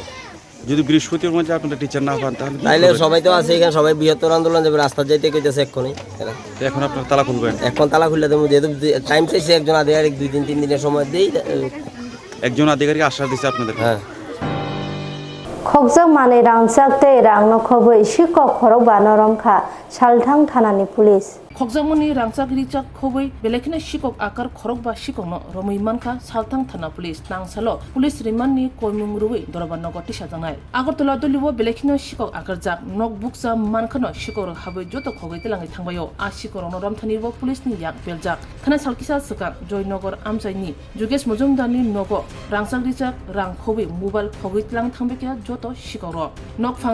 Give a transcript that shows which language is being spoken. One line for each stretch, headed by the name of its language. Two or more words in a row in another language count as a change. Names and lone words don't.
Bangla: যদি বৃহস্পতির মধ্যে আপনারা টিচার না পান তাহলে সবাই তো আছে এখানে সবাই বৃহত্তর আন্দোলন যাবে রাস্তা যাইতে কইতেছে এক্ষুনি এখন আপনারা তালা খুলবেন এখন তালা খুললে দেবো যেহেতু টাইম চাইছে একজন আধিকারিক 2 দিন 3 দিনের সময় দেই একজন আধিকারিক আশ্বাস দিচ্ছে আপনাদের হ্যাঁ
Kok Borok: খকজক মানে রাংচাক tei rang no khoboi sikok khorok banoromkha salthang thanani police খকজামনি রাংচাগিরি চাক খবই বেলেখিনা শিকক আকার খরক বা শিকনো রমই মানখা সালথাং থানা পুলিশ নাংসালো পুলিশ রিমান্ডনি কইমুং রুই দরবান নগটি সাজানাই আগরতলা দলিবো বেলেখিনা শিকক আকার জাক নক বুকসা মানখানো শিকর হাবই যত খগই তেলাঙ্গি থাংবায়ো আ শিকর নরমথানিবো পুলিশনি ইয়াক বেলজাক খানা সালকিসা সুকাং জয়নগর আমচাইনি যুগেশ মজুমদারনি নগো রাংচাগিরি চাক রাং খবই মোবাইল খগই তেলাং থাংবেকিয়া যত শিকর নক ফাং